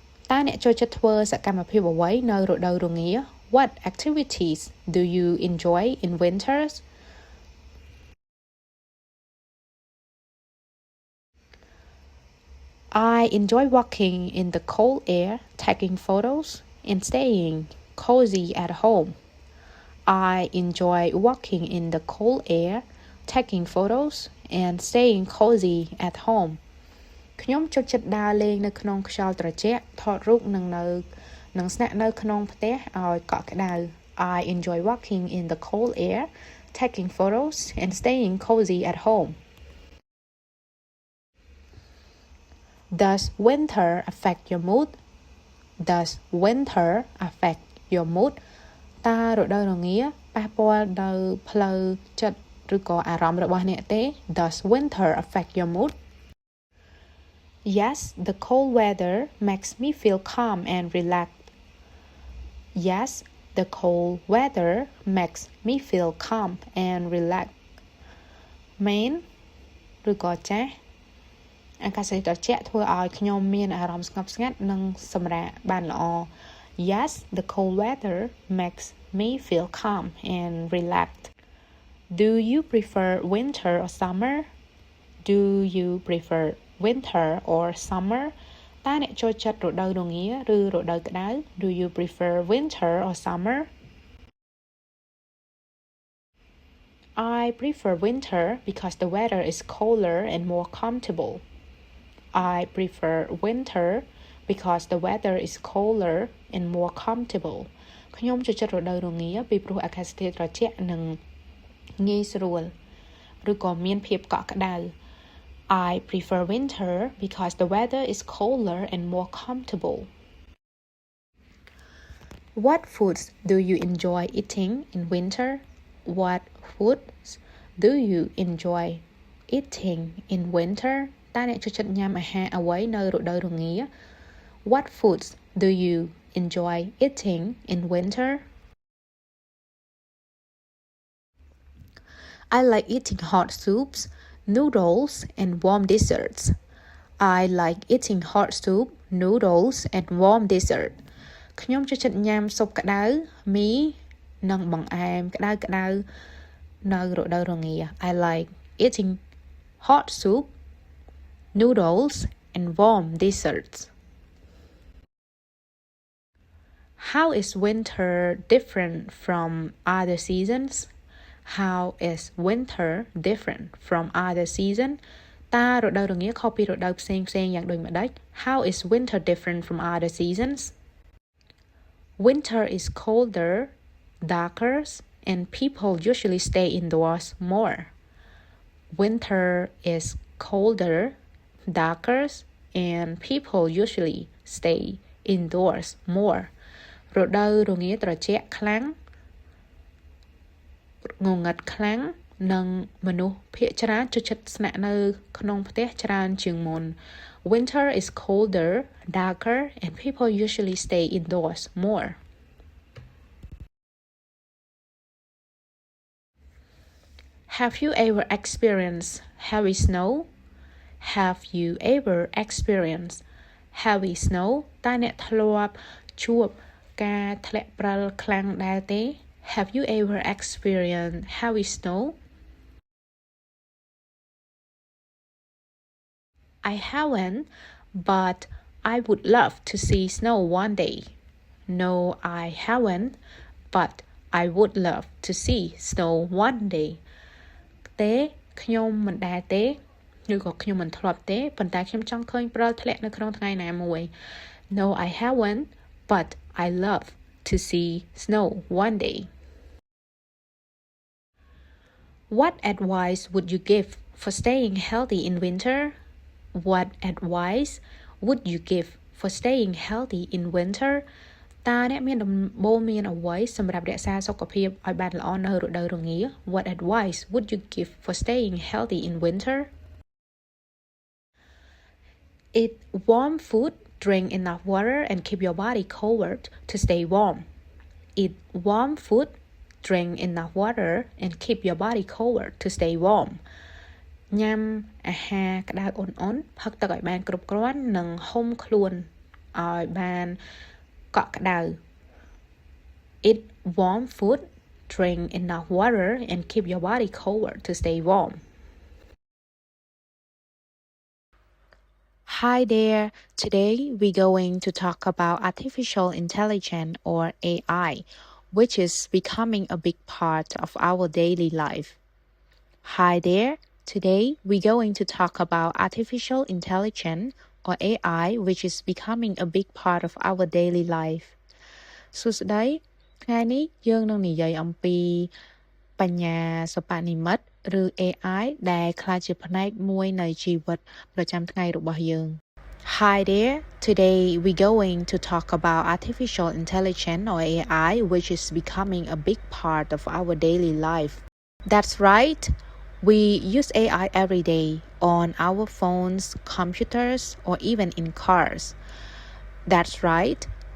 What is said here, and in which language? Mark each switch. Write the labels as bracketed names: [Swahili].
[Khmer] តើអ្នកចូលចិត្តធ្វើសកម្មភាពអ្វីនៅរដូវរងា [English] What activities do you enjoy in winters? I enjoy walking in the cold air, taking photos, and staying cozy at home. I enjoy walking in the cold air, taking photos, and staying cozy at home. [Khmer] ខ្ញុំចូលចិត្តដើរលេងនៅក្នុងខ្យល់ត្រជាក់ថតរូបនិងស្នាក់នៅក្នុងផ្ទះឲ្យកក់ក្ដៅ [English] I enjoy walking in the cold air, taking photos, and staying cozy at home. Does winter affect your mood? Does winter affect your mood? [Khmer] តើរដូវរងាប៉ះពាល់ដល់ផ្លូវចិត្តឬក៏អារម្មណ៍របស់អ្នកទេ [English] Does winter affect your mood? Yes, the cold weather makes me feel calm and relaxed. Yes, the cold weather makes me feel calm and relaxed. [Khmer] មែនឬក៏ចាស់អាកាសធាតុត្រជាក់ធ្វើឲ្យខ្ញុំមានអារម្មណ៍ស្ងប់ស្ងាត់និងសម្រាកបានល្អ [English] Yes, the cold weather makes me feel calm and relaxed. Do you prefer winter or summer? Do you prefer winter or summer? [Khmer] តើអ្នកចូលចិត្តរដូវរងាឬរដូវក្តៅ [English] Do you prefer winter or summer? I prefer winter because the weather is colder and more comfortable. I prefer winter because the weather is colder and more comfortable. [Khmer] ខ្ញុំចូលចិត្តរដូវរងាពីព្រោះអាកាសធាតុត្រជាក់និងងាយស្រួលឬក៏មានភាពកក់ក្ដៅ [English] I prefer winter because the weather is colder and more comfortable. What foods do you enjoy eating in winter? What foods do you enjoy eating in winter? [Khmer] តើអ្នកចូលចិត្តញ៉ាំអាហារអ្វីនៅរដូវរងា [English] What foods do you enjoy eating in winter? I like eating hot soups, noodles, and warm desserts. I like eating hot soup, noodles, and warm dessert. [Khmer] ខ្ញុំចូលចិត្តញ៉ាំស៊ុបក្តៅមីនិងបង្អែមក្តៅនៅរដូវរងា [English] I like eating hot soup, noodles, and warm desserts. How is winter different from other seasons? How is winter different from other season? [Khmer] តើរដូវរងាខុសពីរដូវផ្សេងយ៉ាងដូចម្តេច [English] How is winter different from other seasons? Winter is colder, darker, and people usually stay indoors more. Winter is colder, darker, and people usually stay indoors more. [Khmer] រដូវរងាត្រជាក់ខ្លាំងងងឹតខ្លាំងនិងមនុស្សភាគច្រើនចូលចិត្តស្នាក់នៅក្នុងផ្ទះច្រើនជាងមុន [English] Winter is colder, darker, and people usually stay indoors more. Have you ever experienced heavy snow? Have you ever experienced heavy snow? [Khmer] តើអ្នកធ្លាប់ជួបការធ្លាក់ព្រិលខ្លាំងដែរទេ [English] Have you ever experienced heavy snow? I haven't, but I would love to see snow one day. No, I haven't, but I would love to see snow one day. [Khmer] ទេខ្ញុំមិនដែរទេឬក៏ខ្ញុំមិនធ្លាប់ទេប៉ុន្តែខ្ញុំចង់ឃើញព្រិលធ្លាក់នៅក្នុងថ្ងៃណាមួយ [English] No, I haven't, but I love to see snow one day. What advice would you give for staying healthy in winter? What advice would you give for staying healthy in winter? [Khmer] តើអ្នកមានដំបូន្មានអ្វីសម្រាប់រក្សាសុខភាពឲ្យបានល្អនៅរដូវរងា [English] What advice would you give for staying healthy in winter? Eat warm food, drink enough water, and keep your body covered to stay warm. Eat warm food, drink enough water, and keep your body covered to stay warm. [Khmer] ញ៉ាំអាហារក្តៅអ៊ុនៗផឹកទឹកឲ្យបានគ្រប់គ្រាន់និងហុំខ្លួនឲ្យបានកក់ក្តៅ [English] Eat warm food, drink enough water, and keep your body covered to stay warm. Hi there. Today we're going to talk about artificial intelligence or AI, which is becoming a big part of our daily life. Hi there. Today we're going to talk about artificial intelligence or AI, which is becoming a big part of our daily life. [Khmer] សួស្តីថ្ងៃនេះយើងនឹងនិយាយអំពីបញ្ញាសិប្បនិម្មិតឬ AI ដែលក្លាយជាផ្នែកមួយនៃជីវិតប្រចាំថ្ងៃរបស់យើង [English] Hi there. Today we're going to talk about artificial intelligence or AI, which is becoming a big part of our daily life. That's right. We use AI every day on our phones, computers, or even in cars. That's right.